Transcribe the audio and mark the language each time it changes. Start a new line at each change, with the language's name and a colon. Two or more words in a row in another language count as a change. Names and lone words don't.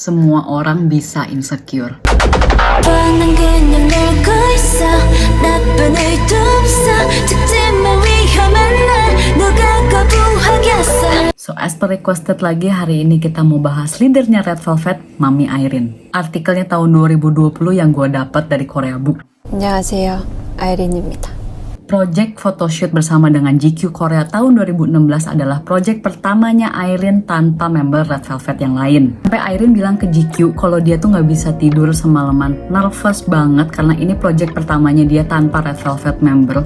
Indonesian: semua orang bisa insecure.
Korean: 뻔한 그냥 놀고 있어 나쁜 일도 없어 죽지만 위험한 날 누가 거부하겠어.
English: So as per requested
Indonesian: lagi, hari ini kita mau bahas leadernya Red Velvet, Mami Irene. Artikelnya tahun 2020 yang gue dapat dari Korea Book.
Korean: 안녕하세요, 아이린입니다.
English: Project photoshoot
Indonesian: bersama dengan GQ Korea tahun 2016 adalah project pertamanya Irene tanpa member Red Velvet yang lain. Sampai Irene bilang ke GQ kalau dia tuh nggak bisa tidur semalaman, nervous banget karena ini project pertamanya dia tanpa Red Velvet member.